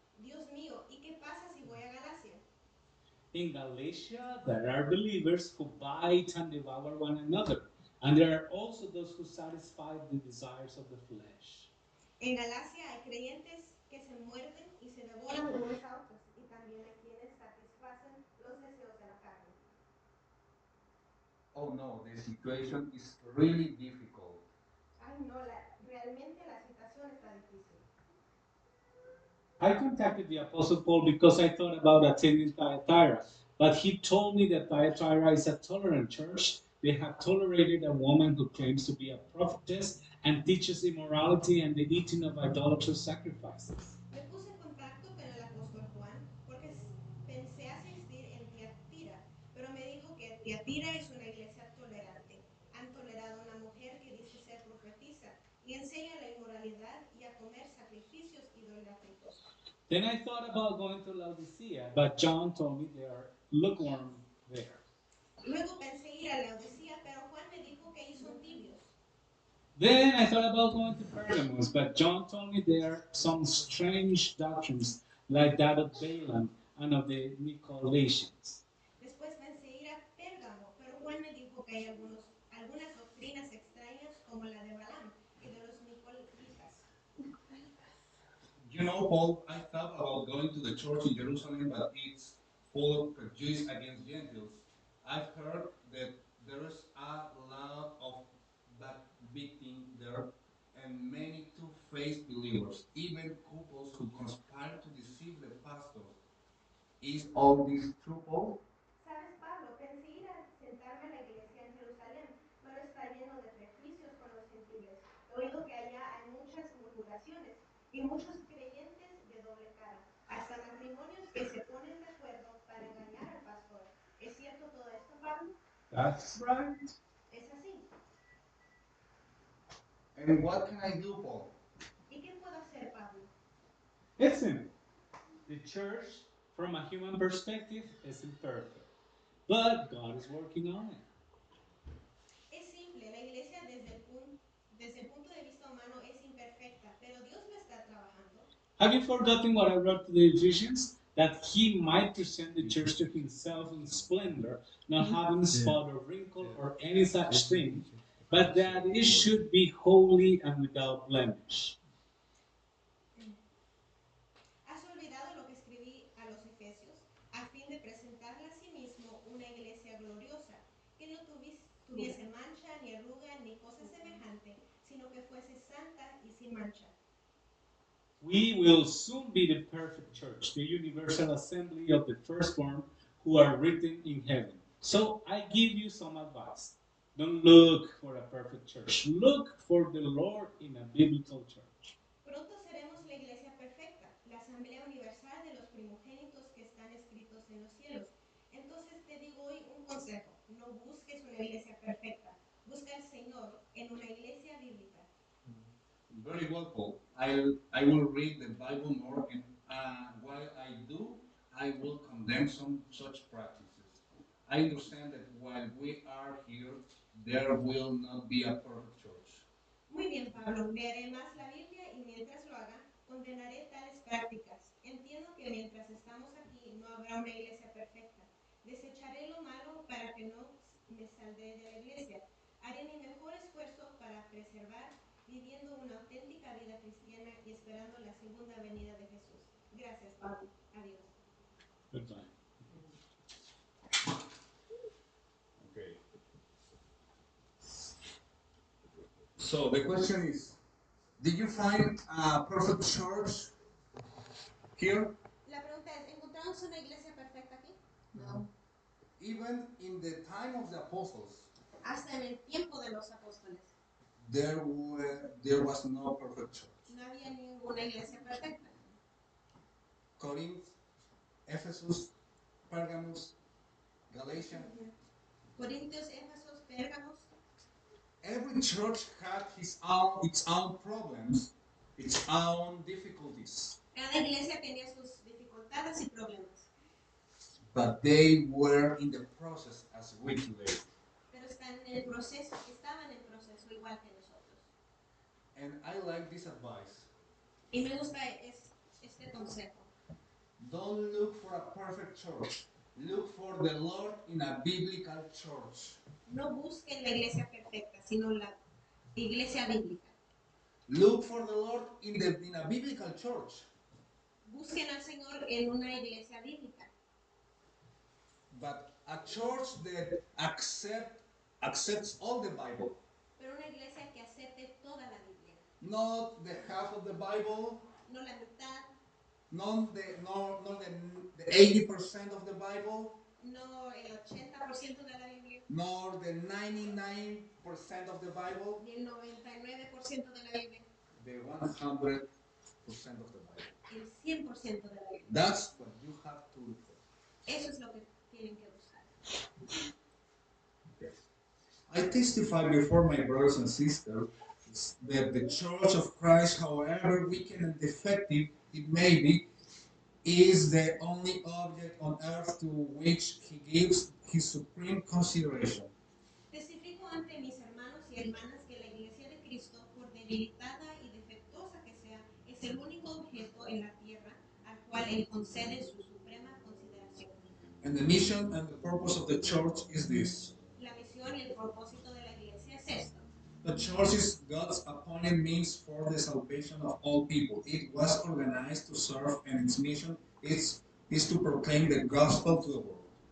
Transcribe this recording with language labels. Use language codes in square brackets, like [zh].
[es] Dios mío, ¿y qué pasa si voy a Galacia? [en] In Galatia, there are believers who bite and devour one another, and there are also those who satisfy the desires of the flesh. [es] En Galacia hay creyentes que se muerden y se devoran unos a otros, y también hay quienes satisfacen los deseos de la carne. [en] Oh no, the situation is really difficult. [es] Ay, no, realmente la situación está difícil. [en] I contacted the Apostle Paul because I thought about attending Thyatira, but he told me that Thyatira is a tolerant church. They have tolerated a woman who claims to be a prophetess and teaches immorality and the eating of idolatrous sacrifices. [es] Me puse en contacto con el apóstol Juan porque pensé asistir en Tiatira, pero me dijo que Tiatira es una iglesia tolerante. Han tolerado a una mujer que dice ser profetisa y enseña la inmoralidad y a comer sacrificios idolátricos. [en] Then I thought about going to Laodicea, but John told me they are lukewarm there. [es] Luego pensé ir a Laodicea, pero Juan me dijo que ahí son tibios. [en] Then I thought about going to Pergamos, but John told me there are some strange doctrines like that of Balaam and of the Nicolaitans. [es] Después pensé ir a Pérgamo, pero Juan me dijo que hay algunas doctrinas extrañas como la de Balaam y de los Nicolaitas. [en] You know, Paul, I thought about going to the church in Jerusalem, but it's full of prejudice against Gentiles. I've heard that there's a lot of backbiting there and many two-faced believers, even couples who conspire to deceive the pastors. Is all this true, Paul? [es] ¿Sabes, Pablo? Pensé ir a sentarme en la iglesia en Jerusalén, pero está lleno de prejuicios con los gentiles. He oído que allá hay muchas murmuraciones y muchos creyentes de doble cara, hasta matrimonios que se ponen de acuerdo para engañar al pastor. ¿Es cierto todo esto, Pablo? [en] That's right. [es] Es así. [en] And what can I do, Paul? [es] ¿Y qué puedo hacer, Pablo? [en] Listen, the church from a human perspective, is imperfect. But God is working on it. [es] Es simple, la iglesia desde el punto de vista humano es imperfecta, pero Dios la está trabajando. [en] Have you forgotten what I wrote to the Ephesians? That he might present the church to himself in splendor, not having spot or wrinkle or any such thing, but that it should be holy and without blemish. [es] ¿Has olvidado lo que escribí a los Efesios? A fin de presentarla a sí mismo una iglesia gloriosa, que no tuviese mancha, ni arruga, ni cosa semejante, sino que fuese santa y sin mancha. [en] We will soon be the perfect church, the universal assembly of the firstborn who are written in heaven. So I give you some advice. Don't look for a perfect church. Look for the Lord in a biblical church. [es] Pronto seremos la iglesia perfecta, la asamblea universal de los primogénitos que están escritos en los cielos. Entonces te digo hoy un consejo: no busques una iglesia perfecta, busca al Señor en una iglesia bíblica. [en] Very well, Paul. I will read the Bible more, and while I do, I will condemn some such practices. I understand that while we are here, there will not be a perfect church. [es] Muy bien, Pablo, leeré más la Biblia y mientras lo haga, condenaré tales prácticas. Entiendo que mientras estamos aquí no habrá una iglesia perfecta. Desecharé lo malo para que no me saldré de la iglesia. Haré mi mejor esfuerzo para preservar viviendo una auténtica vida cristiana y esperando la segunda venida de Jesús. Gracias, Pablo. Adiós. [en] Goodbye. Okay. So the question is, did you find a perfect church here? [es] La pregunta es, ¿encontramos una iglesia perfecta aquí? [en] No. Even in the time of the apostles, [es] Hasta en el tiempo de los apóstoles [en] there was no perfect church. [es] no había ninguna iglesia perfecta. [en] Corinth, Ephesus, Pergamos, Galatia. [es] Corintios, Éfesos, Pérgamos. [en] Every church had its own problems, its own difficulties, [es] Cada iglesia tenía sus dificultades y problemas, [en] but they were in the process as we today. [es] pero estaban en el proceso igual que nosotros. [en] And I like this advice. [es] Y me gusta este consejo. [en] Don't look for a perfect church. Look for the Lord in a biblical church. [es] No busquen la iglesia perfecta, sino la iglesia bíblica. [en] Look for the Lord in a biblical church. [es] Busquen al Señor en una iglesia bíblica. [en] But a church that accepts all the Bible. [es] Pero una iglesia que acepte toda la Biblia. [en] Not the half of the Bible. [es] No la mitad. [en] Not the 80% of the Bible. [es] No el 80% de la Biblia. [en] Nor the 99% of the Bible. [es] Ni el 99% de la Biblia. [en] The 100% of the Bible. [es] El 100% de la Biblia. [en] That's what you have to look for. [es] Eso es lo que tienen que buscar. [en] Okay. I testify before my brothers and sisters that the Church of Christ, however weak and defective it may be, is the only object on earth to which he gives his supreme consideration. [es] Testifico ante mis hermanos y hermanas que la Iglesia de Cristo, por debilitada y defectuosa que sea, es el único objeto en la tierra al cual él concede su suprema consideración. [en] And the mission and the purpose of the church is this. [es] La misión y el propósito de la Iglesia es esto. [en] The church is God's appointed means for the salvation of all people. It was organized to serve, and its mission is to proclaim the gospel to the world.